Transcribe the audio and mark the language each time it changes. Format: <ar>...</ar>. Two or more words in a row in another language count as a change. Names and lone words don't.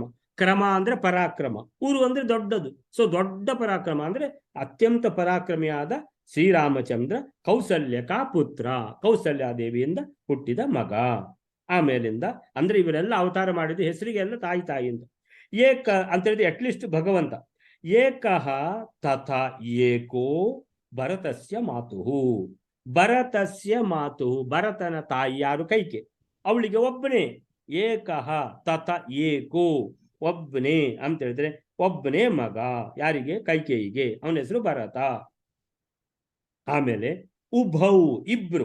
<kn>ಕ್ರಮ ಅಂದ್ರೆ ಪರಾಕ್ರಮ, ಉರು ಅಂದ್ರೆ ದೊಡ್ಡದು. ಸೊ ದೊಡ್ಡ ಪರಾಕ್ರಮ ಅಂದ್ರೆ ಅತ್ಯಂತ ಪರಾಕ್ರಮಿಯಾದ ಶ್ರೀರಾಮಚಂದ್ರ ಕೌಸಲ್ಯಕ ಪುತ್ರ, ಕೌಸಲ್ಯಾದೇವಿಯಿಂದ ಹುಟ್ಟಿದ ಮಗ. ಆಮೇಲಿಂದ ಅಂದ್ರೆ ಇವರೆಲ್ಲ ಅವತಾರ ಮಾಡಿದ ಹೆಸರಿಗೆಲ್ಲ ತಾಯಿಯಿಂದ. ಏಕ ಅಂತ ಹೇಳಿದ್ರೆ</kn> <en>at least</en> <kn>ಭಗವಂತ</kn> <sa>ಏಕಃ ತಥಾ ಏಕೋ ಭರತಸ್ಯ ಮಾತುಹು. ಭರತಸ್ಯ ಮಾತು,</sa> <kn>ಭರತನ ತಾಯಿ ಯಾರು? ಕೈಕೆ. ಅವಳಿಗೆ ಒಬ್ಬನೇ.</kn> <sa>ಏಕಃ ತಥ ಏಕೋ,</sa> <kn>ಒಬ್ಬನೇ ಅಂತ ಹೇಳಿದ್ರೆ ಒಬ್ಬನೇ ಮಗ. ಯಾರಿಗೆ? ಕೈಕೇಯಿಗೆ. ಅವನ ಹೆಸರು ಭರತ. ಆಮೇಲೆ ಉಭೌ, ಇಬ್ರು.</kn>